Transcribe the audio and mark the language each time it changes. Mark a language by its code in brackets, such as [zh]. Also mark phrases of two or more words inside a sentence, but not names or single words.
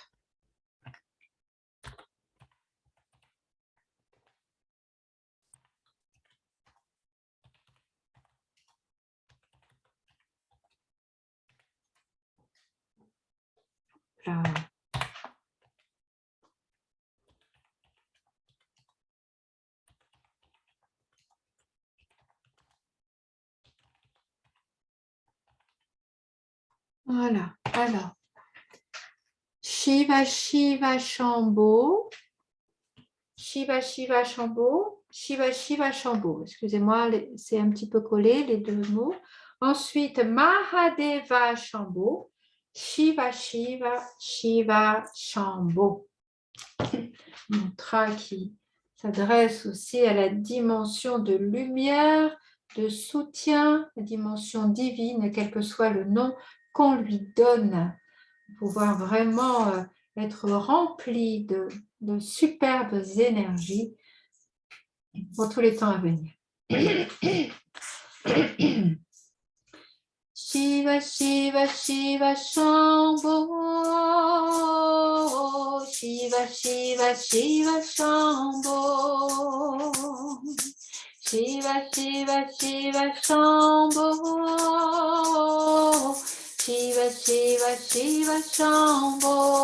[fr] Là. Voilà, alors, Shiva, Shiva, Shambho, Shiva, Shiva, Shambho, Shiva, Shiva, Shambho. Excusez-moi, c'est un petit peu collé, les deux mots. Ensuite, Mahadeva, Shambho, Shiva, Shiva, Shiva, Shambho. Mantra qui s'adresse aussi à la dimension de lumière, de soutien, la dimension divine, quel que soit le nom qu'on lui donne, pouvoir vraiment être rempli de superbes énergies pour tous les temps à venir. Shiva, Shiva, Shiva, Shambho, Shiva, Shiva, Shiva, Shambho, Shiva Shiva Shiva Shambho Shiva Shiva Shiva Shambho